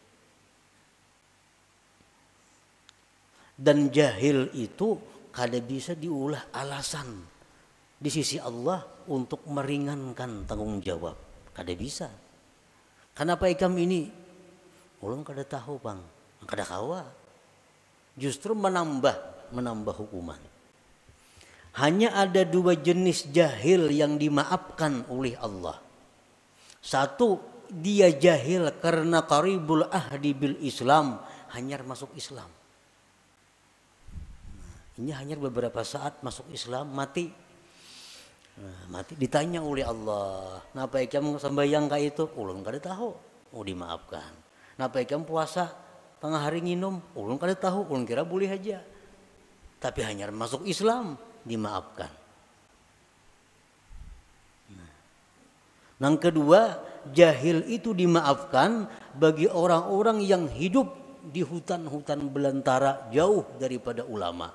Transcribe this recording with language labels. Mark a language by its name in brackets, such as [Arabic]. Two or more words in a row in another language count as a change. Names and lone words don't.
[Banjar] Dan jahil itu kada bisa diulah alasan di sisi Allah untuk meringankan tanggung jawab. Kada bisa. Kenapa ikam ini? Ulun kada tahu bang, kada kawa. Justru menambah hukuman. Hanya ada 2 jenis jahil yang dimaafkan oleh Allah. Satu, dia jahil karena [Arabic] قريب العهد بالإسلام, [Banjar] hanya masuk Islam. Ini hanya beberapa saat masuk Islam, mati. Mati ditanya oleh Allah, napa ikam sembahyang ka itu? Ulun kada tahu. Oh, dimaafkan. Napa ikam puasa tengah hari nginum? Ulun kada tahu, ulun kira boleh aja. Tapi hanya masuk Islam dimaafkan. Yang kedua, jahil itu dimaafkan bagi orang-orang yang hidup di hutan-hutan belantara jauh daripada ulama.